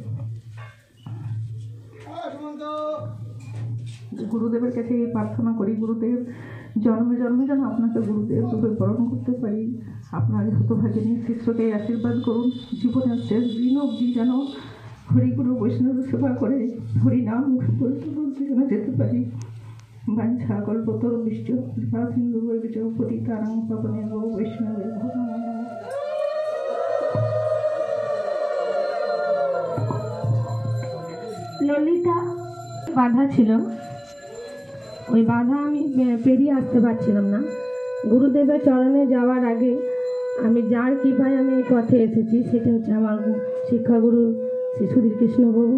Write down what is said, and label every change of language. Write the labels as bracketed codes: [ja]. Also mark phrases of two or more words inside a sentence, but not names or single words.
[bn] গুরুদেবের কাছে এই প্রার্থনা করি, গুরুদেব জন্মে জন্মে যেন আপনাকে গুরুদেব রূপে বরণ করতে পারি। আপনার হতভাগিনী শিষ্যকে আশীর্বাদ করুন, জীবনের শেষ দিন অবধি যেন হরিগুরু বৈষ্ণব সেবা করে হরিনাম বলতে বলতে যেন যেতে পারি। [sa] বাঞ্ছা কল্পতরু বিষ্ণু কৃপা সিন্ধু পতিতানাং পাবনেভ্যো বৈষ্ণবেভ্যো নমো নমঃ। [bn] ললিতা বাধা ছিল, ওই বাধা আমি পেরিয়ে আসতে পারছিলাম না। গুরুদেবের চরণে যাওয়ার আগে আমি যার কৃপায় আমি এই পথে এসেছি সেটা হচ্ছে আমার শিক্ষাগুরু শ্রী সুধীর কৃষ্ণবাবু।